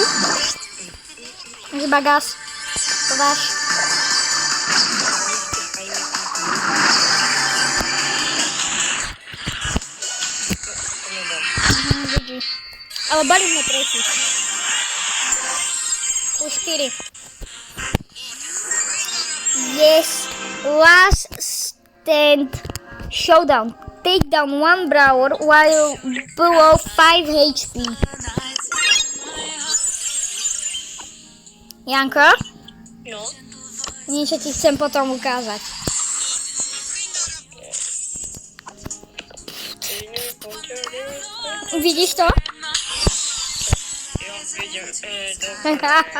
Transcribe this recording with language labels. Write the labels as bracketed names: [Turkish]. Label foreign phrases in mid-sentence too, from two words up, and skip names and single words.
[Slovak] Chyba gas. To dáš. Ale balíme tretí. Už 4. [English] Yes, last stand showdown. Take down one brawler while below 5 HP. [Slovak] Janko, No, niečo ti chcem potom ukázať. Vidíš to? ja vidím, dobre.